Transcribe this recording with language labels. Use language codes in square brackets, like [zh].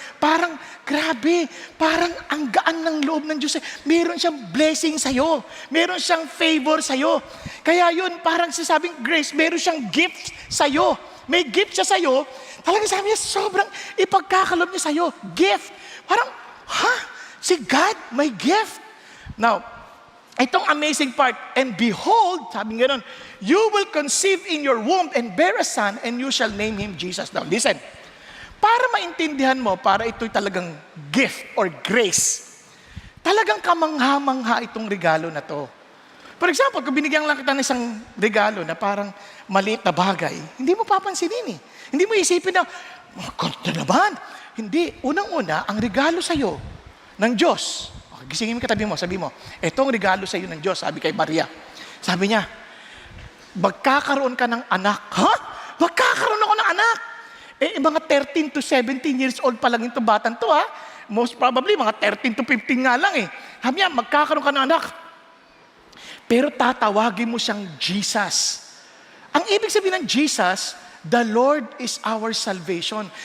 [tl] Parang, grabe, parang ang gaan ng loob ng Diyos. Meron siyang blessing sa'yo. Meron siyang favor sa'yo. Kaya yun, parang sasabing grace, meron siyang gift sa'yo. May gift siya sa'yo. Talagang sabi niya, sobrang ipagkakalob niya sa'yo. Gift. Parang, si God, may gift. [en] Now, [tl] itong [en] amazing part, "And behold," [tl] sabi nga nun, [en] "you will conceive in your womb and bear a son, and you shall name him Jesus." Now, listen. [tl] Para maintindihan mo, para ito'y talagang [en] gift or grace, [tl] talagang kamangha-mangha itong regalo na to. [en] For example, [tl] kung binigyan lang kita ng isang regalo na parang maliit na bagay, hindi mo papansinin eh. Hindi mo isipin na, ganda naman. Hindi. Unang-una, ang regalo sa'yo ng Diyos. Okay, gisingin mo katabi mo, sabi mo, etong regalo sa'yo ng Diyos, sabi kay Maria. Sabi niya, magkakaroon ka ng anak. Ha? Magkakaroon ako ng anak. Mga [en] 13 to 17 years old [tl] pa lang itong batang to, ha? [en] Most probably, [tl] mga 13 to 15 nga lang eh. Sabi niya, magkakaroon ka ng anak. Pero tatawagin mo siyang Jesus. Ang ibig sabihin ng Jesus, [en] the Lord is our salvation.